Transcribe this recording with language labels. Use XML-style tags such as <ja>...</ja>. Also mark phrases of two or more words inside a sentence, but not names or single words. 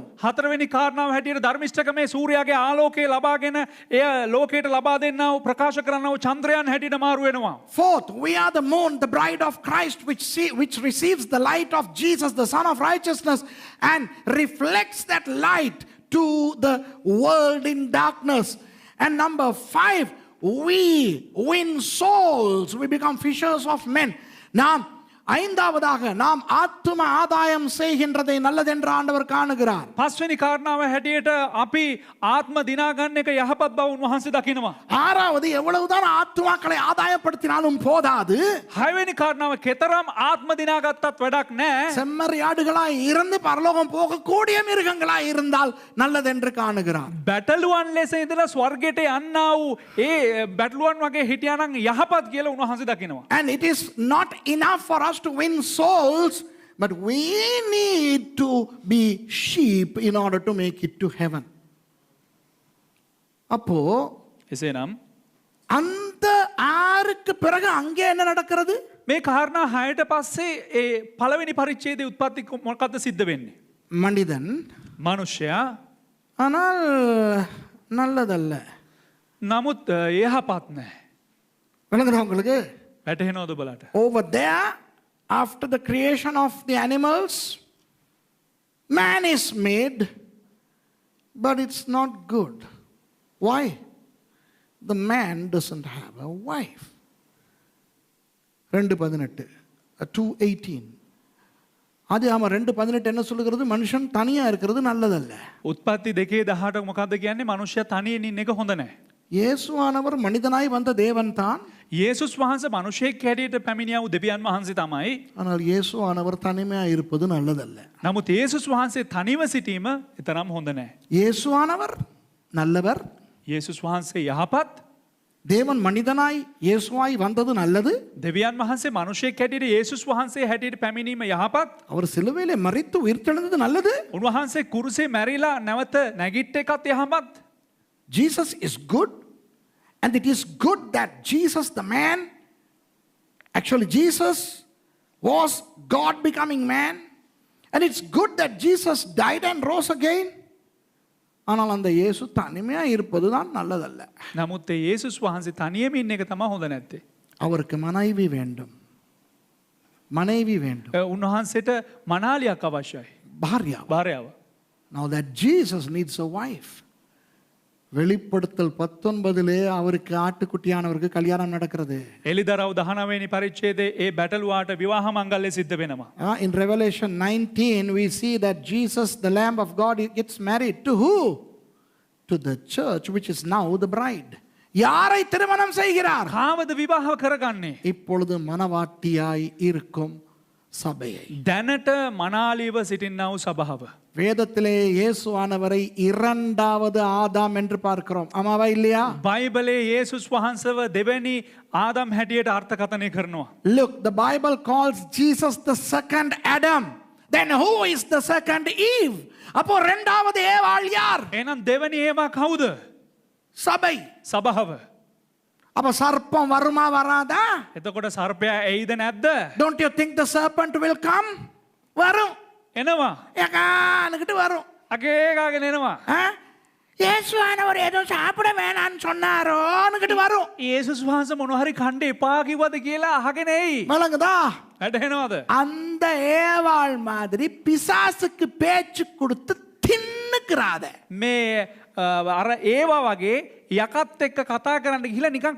<si>හතරවෙනි කාරණාව හැටියට ධර්මිෂ්ඨකමේ සූර්යාගේ ආලෝකය ලබාගෙන එය ලෝකයට ලබා දෙන්නා වූ ප්‍රකාශ කරන්නා වූ චන්ද්‍රයන් හැටියට මාරු වෙනවා.</si> <en>Fourth, we are the moon, the bride of Christ, which receives the light of Jesus, the Son of Righteousness, and reflects that light to the world in darkness. And number 5, we win souls. We become fishers of men.</en> <ta>நாம் ஐந்தாவதாக நாம் ஆத்தும ஆதாயம் செய்கின்றதை நல்லதென்று ஆண்டவர் காணுகிறார்.</ta> <si>පස්වෙනි කාරණාව හැටියට අපි ආත්ම දිනා ගන්න එක යහපත් බව උන්වහන්සේ දකිනවා.</si> <ta>ஆறாவது எவ்வளவுதான் ஆத்துமாக்களை ஆதாயப்படுத்தினாலும் போதாது.</ta> <si>හයවෙනි කාරණාව කෙතරම් ආත්ම දිනා ගත්තත් වැඩක් නැහැ.</si> <ta>செம்மறியாடுகளாய் இருந்து பரலோகம் போகக்கூடிய மிருகங்களாய் இருந்தால் நல்லதென்று காணுகிறார்.</ta> <si>බැටළුවන් ලෙස ඉඳලා ස්වර්ගයට යන්නා වූ ඒ බැටළුවන් වගේ හිටියානම් යහපත් කියලා උන්වහන්සේ දකිනවා.</si> <en>And it is not enough for us to win souls, but we need to be sheep in order to make it to heaven.</en> <ta>அப்போ</ta> <si>එසේනම්</si> <ta>அந்த ஆறுக்கு பிறகு அங்கே என்ன நடக்கிறது?</ta> <si>මේ කාරණා 6ට පස්සේ ඒ පළවෙනි පරිච්ඡේදයේ උත්පත්ති මොකක්ද සිද්ධ වෙන්නේ?</si> <ta>மனிதன்</ta> <si>මනුෂ්‍යයා</si> <ta>ஆனால் நல்லதல்ல.</ta> <si>නමුත් යහපත් නැහැ.</si> <ta>விளங்குதா உங்களுக்கு?</ta> <si>වැටහෙනවද බලට?</si> <en>Over there, after the creation of the animals, man is made, but it's not good. Why? The man doesn't have a wife.</en> <ta>2:18 அது ஆமா 2:18 என்ன சொல்லுகிறது? மனுஷன் தனியா இருக்கிறது நல்லதல்ல.</ta> <si>උත්පත්ති 2:18 මොකද්ද කියන්නේ? මනුෂ්‍යයා තනියෙන් ඉන්න එක හොඳ නැහැ.</si> <ta>இயேசுவானவர் மனிதனாய் வந்த தேவன் தான்.</ta> <si>යේසුස් වහන්සේ මිනිසෙක් හැටියට පැමිණියා වූ දෙවියන් වහන්සේ තමයි.</si> <ta>ஆனால் இயேசுவானவர் தனிமையா இருப்பது நல்லதல்ல.</ta> <si>නමුත් යේසුස් වහන්සේ තනිව සිටීම තරම් හොඳ නැහැ.</si> <ta>இயேசுவானவர் நல்லவர்.</ta> <si>යේසුස් වහන්සේ යහපත්.</si> <ta>தேவன் மனிதனாய் இயேசுவாய் வந்தது நல்லது.</ta> <si>දෙවියන් වහන්සේ මිනිසෙක් හැටියට යේසුස් වහන්සේ හැටියට පැමිණීම යහපත්.</si> <ta>அவர் சிலுவையிலே மரித்து உயிர்த்தெழுந்தது நல்லது.</ta> <si>උන්වහන්සේ කුරුසේ මැරිලා නැවත නැගිට එකත් යහපත්.</si> <en>Jesus is good, and it is good that Jesus the man, actually Jesus was God becoming man, and it's good that Jesus died and rose again.</en> <ta>ஆனால் அந்த இயேசு தனிமையா இருப்பதுதான் நல்லதல்ல.</ta> <si>නමුත් යේසුස් වහන්සේ තනියම ඉන්න එක තමයි හොඳ නැත්තේ.</si> <ta>அவருக்கு மனைவி வேண்டும். மனைவி வேண்டும்.</ta> <si>උන්වහන්සේට මනාලියක් අවශ්‍යයි.</si> <ta>பாரியா.</ta> <si>භාර්යාව.</si> <en>Now that Jesus needs a wife.</en> <ta>வெளிப்படுத்தல் 19 அவருக்கு ஆட்டுக்குட்டியானவருக்கு கல்யாணம் நடக்கிறது.</ta> <si>එලිදරව් 19 වෙනි පරිච්ඡේදයේ ඒ බැටළුවාට විවාහ මංගල්‍ය සිද්ධ වෙනවා.</si> <en>In Revelation 19 we see that Jesus the Lamb of God gets married to who? To the church, which is now the bride.</en> <ta>யாரை திருமணம் செய்கிறார்?</ta> <si>කාවද විවාහ කරගන්නේ?</si> <ta>இப்பொழுது மனவாட்டியாய் இருக்கும் சபையை.</ta> <si>දැනට මනාලීව සිටින්නා වූ සභාව.</si> <ta>வேதத்திலே இயேசுவானவரை இரண்டாவது ஆதாம் என்று பார்க்கிறோம். ஆமாவா இல்லையா?</ta> <si>බයිබලයේ යේසුස් වහන්සේව දෙවැනි ආදම් හැටියට අර්ථකථනය කරනවා.</si> <en>Look, the Bible calls Jesus the second Adam. Then who is the second Eve?</en> <ta>அப்போ இரண்டாவது ஏவாள் யார்?</ta> <si>එහෙනම් දෙවැනි ඒවා කවුද?</si> <ta>சபை.</ta> <si>සභාව.</si> <ta>அப்ப சர்ப்பம் வருமா வராதா?</ta> <si>එතකොට සර්පයා එයිද නැද්ද?</si> <en>Don't you think the serpent will come?</en> <ta>வரும்.</ta> <si>එනවා.</si> <ta>ஏகானுக்கிட்டு வரும்.</ta> <si>අකේකාගෙන එනවා.</si> <ta>இயேசுவானவர் ஏதோ சாப்பிட வேணான்னு சொன்னாரோன்னுக்கிட்டு வரும்.</ta> <si>යේසුස් වහන්සේ මොන හරි කණ්ඩ එපා කිව්වද කියලා අහගෙන එයි.</si> <ta>விளங்குதா?</ta> <si>වැටහෙනවද?</si> <ta>அந்த ஏவாள் மாதிரி பிசாசுக்கு பேச்சு கொடுத்து தின்னுக்கிறாத.</ta> <si>මේ අර ඒවා වගේ යකත් එක්ක කතා කරන්න ගිහිල්ලා නිකන්</si>